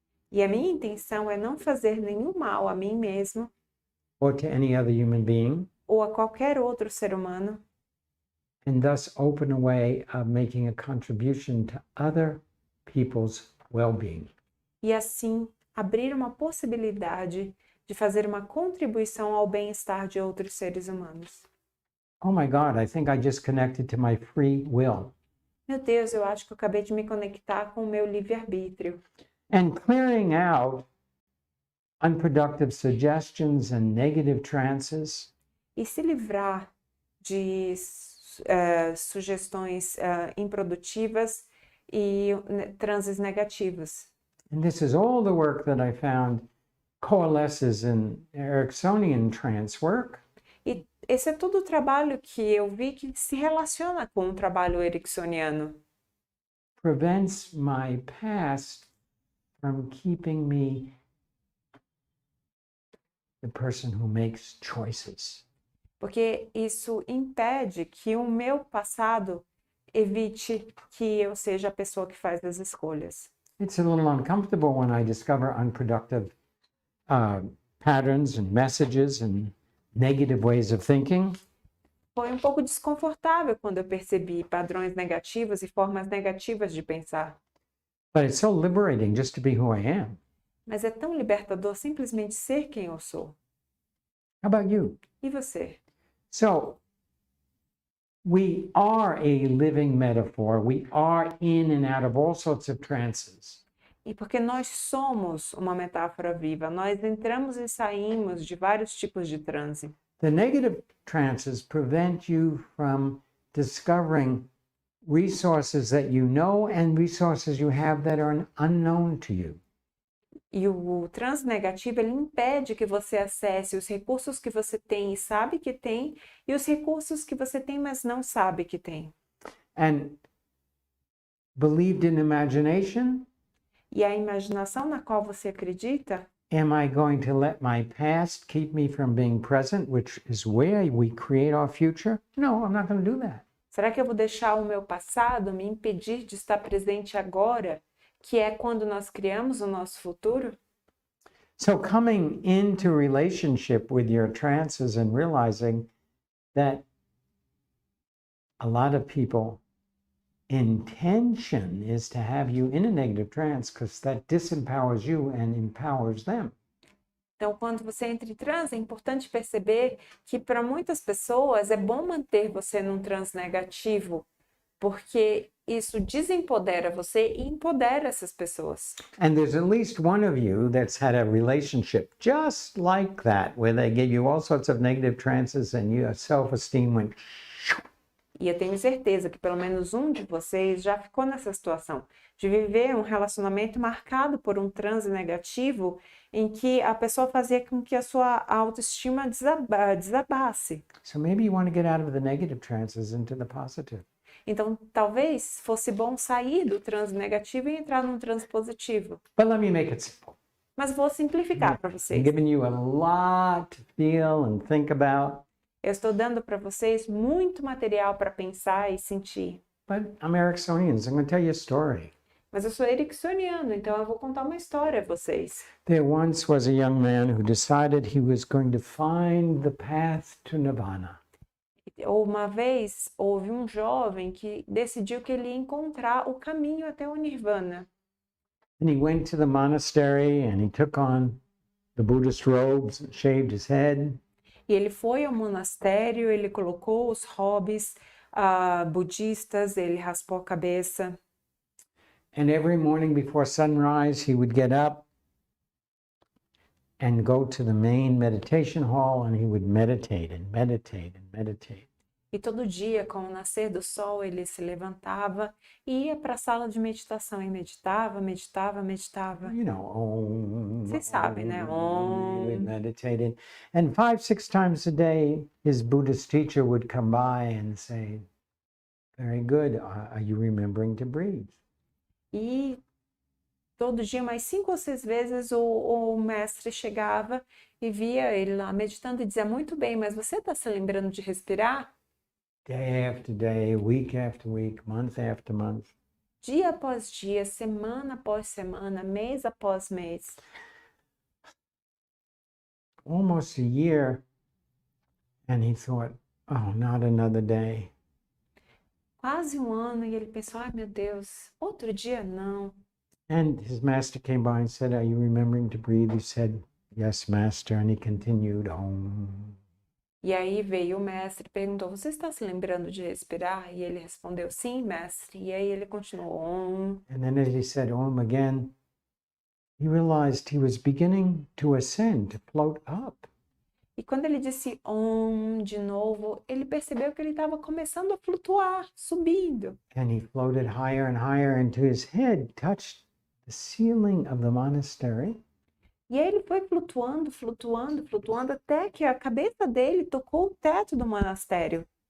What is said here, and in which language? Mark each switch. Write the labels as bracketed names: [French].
[Portuguese] E a minha intenção é não fazer nenhum mal a mim mesmo [English] or to any other human being, [Portuguese] ou a qualquer outro ser humano, [English] and thus open a way of making a contribution to other people's well-being. [Portuguese] e assim abrir uma possibilidade de fazer uma contribuição ao bem-estar de outros seres humanos. [English] Oh my God, I think I just connected to my free will. [Portuguese] Meu Deus, eu acho que eu acabei de me conectar com o meu livre-arbítrio. [English] And clearing out unproductive suggestions and negative trances [Portuguese] E se livrar de sugestões improdutivas e transes negativas. [English] and this is all the work that I found coalesces in Ericksonian trance work. [Portuguese] E esse é todo o trabalho que eu vi que se relaciona com o trabalho ericksoniano. [English] Prevents my past from keeping me the person who makes choices. [Portuguese] Porque isso impede que o meu passado evite que eu seja a pessoa que faz as escolhas. [English] It's a little uncomfortable when I discover unproductive patterns and messages and negative ways of thinking. [Portuguese] Foi um pouco desconfortável quando eu percebi padrões negativos e formas negativas de pensar. [English] But it's so liberating just to be who I am. [Portuguese] Mas é tão libertador simplesmente ser quem eu sou. [English] How about you? [Portuguese] E você? [English] So, we are a living metaphor. We are in and out of all sorts of trances. [Portuguese] E porque nós somos uma metáfora viva, nós entramos e saímos de vários tipos de transe. [English] The negative trances prevent you from discovering resources that you know and resources you have that are unknown to you. [Portuguese] E o transe negativo, ele impede que você acesse os recursos que você tem e sabe que tem, e os recursos que você tem, mas não sabe que tem. [English] And believed in imagination [Portuguese] E a imaginação na qual você acredita [English] Am I going to let my past keep me from being present, which is where we create our future? No, I'm not going to do that. [Portuguese] Será que eu vou deixar o meu passado me impedir de estar presente agora, que é quando nós criamos o nosso futuro? [English] So, coming into relationship with your trances and realizing that a lot of people intention is to have you in a negative trance because that disempowers you and empowers them. [Portuguese] Então, quando você entra em transe, é importante perceber que para muitas pessoas é bom manter você num transe negativo, porque isso desempodera você e empodera essas pessoas. [English] And there's at least one of you that's had a relationship just like that, where they gave you all sorts of negative trances and your self-esteem went. [Portuguese] E eu tenho certeza que pelo menos um de vocês já ficou nessa situação de viver um relacionamento marcado por um transe negativo em que a pessoa fazia com que a sua autoestima desabasse. [English] So maybe you want to get out of the negative trances into the positive. [Portuguese] Então, talvez fosse bom sair do transe negativo e entrar num transe positivo. [English] But let me make it simple. [Portuguese] Mas vou simplificar para [English] I'm [Portuguese] vocês. [English] giving you a lot to feel and think about. [Portuguese] Eu estou dando para vocês muito material para pensar e sentir. [English] But I'm Ericksonian, so I'm going to tell you a story. [Portuguese] Mas eu sou ericksoniano, então eu vou contar uma história a vocês. [English] There once was a young man who decided he was going to find the path to Nirvana. [Portuguese] Uma vez houve um jovem que decidiu que ele ia encontrar o caminho até o Nirvana. [English] And he went to the monastery and he took on the Buddhist robes and shaved his head. [Portuguese] E ele foi ao monastério, ele colocou os hobbies budistas, ele raspou a cabeça. [English] And every morning before sunrise, he would get up and go to the main meditation hall and he would meditate and meditate and meditate. [Portuguese] E todo dia, com o nascer do sol, ele se levantava e ia para a sala de meditação e meditava, meditava, meditava. [English] You know, Om. [Portuguese] Vocês sabem, né? [English] He Om. would meditate. And 5, 6 times a day, his Buddhist teacher would come by and say, "Very good. Are you remembering to breathe?" [Portuguese] E todo dia, mais 5 ou 6 vezes, o mestre chegava e via ele lá meditando e dizia, muito bem, mas você está se lembrando de respirar? [English] Day after day, week after week, month after month. [Portuguese] Dia após dia, semana após semana, mês após mês. [English] Almost a year, and he thought, oh, not another day. [Portuguese] Quase um ano e ele pensou, ai meu Deus, outro dia não. [English] And his master came by and said, are you remembering to breathe? He said, yes, master. And he continued, Om. [Portuguese] E aí veio o mestre e perguntou, você está se lembrando de respirar? E ele respondeu, sim, mestre. E aí ele continuou, Om. [English] And then as he said Om again, he realized he was beginning to ascend, to float up. [Portuguese] E quando ele disse Om de novo, ele percebeu que ele estava começando a flutuar, subindo. [English] And he floated higher and higher until his head touched the ceiling of the monastery. [Portuguese] E aí ele foi flutuando, flutuando, flutuando, até que a cabeça dele tocou o teto do monastério.